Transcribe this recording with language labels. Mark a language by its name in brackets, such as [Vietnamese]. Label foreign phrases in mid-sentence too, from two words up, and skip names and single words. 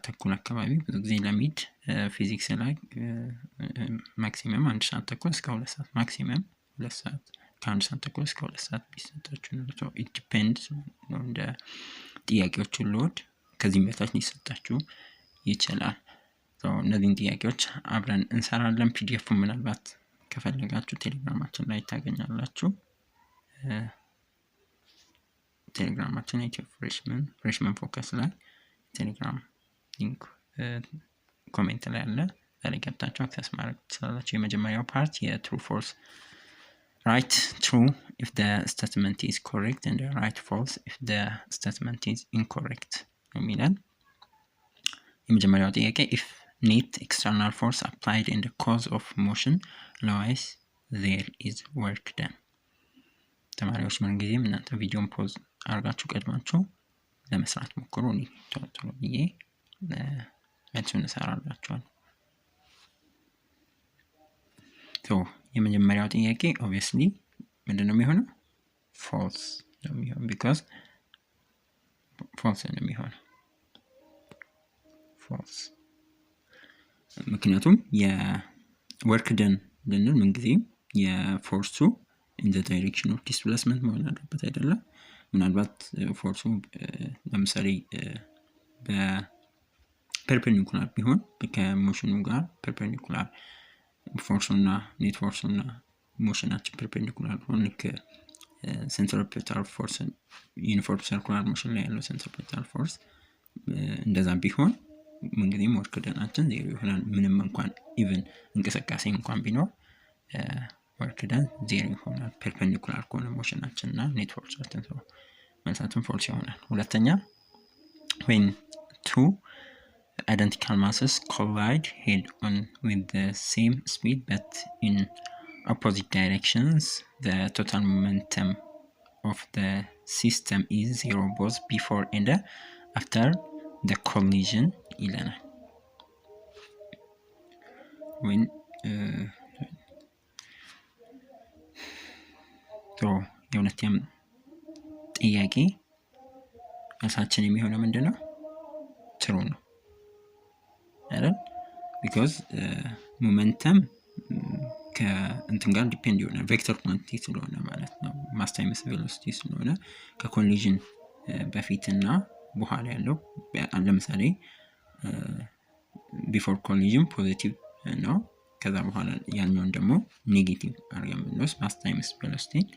[Amharic] ተኩል አካባቢ ብዙ ጊዜ ለሚድ ፊዚክስ ላይ ማክሲመም 1 ሰዓት ተኩል እስከ 2 ሰዓት ማክሲመም 2 ሰዓት ከ1 ሰዓት ተኩል እስከ 2 ሰዓት ቢሰጣችሁ ነው። [English] it depends [Amharic] ነው እንደ ጥያቄዎቹ ሎድ ከዚህም በታች ሊሰጣችሁ ይችላል። እነዚህን ጥያቄዎች አብረን እንሰራለን። ፒዲኤፍ ምናልባት ከፈለጋችሁ ቴሌግራማችን ላይ ታገኛላችሁ። ቴሌግራማችን ኢትዮ ፍሬሽመን ፎከስ ላይ [English] Telegram link [Amharic] ኮሜንት ላይ አለ። ላይ ገብታችሁ አክሰስ ማድረግ ትችላላችሁ። የመጀመሪያው ፓርት [English] true false write true if the statement is correct and write false if the statement is incorrect [Amharic] የሚለን የመጀመሪያው ጥያቄ [English] if net external force applied in the cause of motion otherwise there is work done። [Amharic] ተማሪዎች ምን ጊዜም እናንተ ቪዲዮን ፖዝ አድርጋችሁ ቀድማችሁ ለመስራት ሞክሩ። ቶሎ ብዬ መልሱን እሰራላችኋለሁ። የመጀመሪያው ጥያቄ obviously ምንድነው የሚሆነው? false ነው የሚሆነው because false ነው የሚሆነው false። ምክንያቱም [English] work done [Amharic] ልንል ምን ጊዜም የፎርሱ [English] in the direction of displacement [Amharic] መሆን አለበት አይደለም። ምናልባት ፎርሱ ለምሳሌ በፐርፔንዲኩላር ቢሆን ከሞሽኑ ጋር ፐርፔንዲኩላር ፎርሱና ኔት ፎርሱና ሞሽናችን ፐርፔንዲኩላር ሆነ [English] centripetal force uniform circular motion [Amharic] ላይ ያለው [English] centripetal force [Amharic] እንደዛ ቢሆን ምንጊዜም ወርክ ደናችን ዜሮ ይሆናል። ምንም እንኳን ኢቭን እንቅስቃሴ እንኳን ቢኖር [English] work done [Amharic] ዜሮ ይሆናል ፐርፔንዲኩላር ከሆነ ሞሽናችንና ኔት ፎርሳችን መልሳችን ፎልስ ይሆናል። ሁለተኛ [English] when two identical masses collide head-on with the same speed but in opposite directions, the total momentum of the system is zero both before and after the collision ይለናል። when [Amharic] የሁለተኛው ጥያቄ መልሳችን የሚሆነው ምንድነው? ትሩ ነው አይደል? because ሞመንተም ከእንትን ጋር ዲፔንድ ይሆናል [English] vector quantity [Amharic] ስለሆነ ማለት ነው። [English] mass times velocity [Amharic] ስለሆነ ከኮሊዥን በፊትና በኋላ ያለው ለምሳሌ [English] before collision [Amharic] ፖዚቲቭ ነው። ከዛ በኋላ ያኛውን ደግሞ ኔጌቲቭ አድርገን ብንወስድ [English] mass times velocity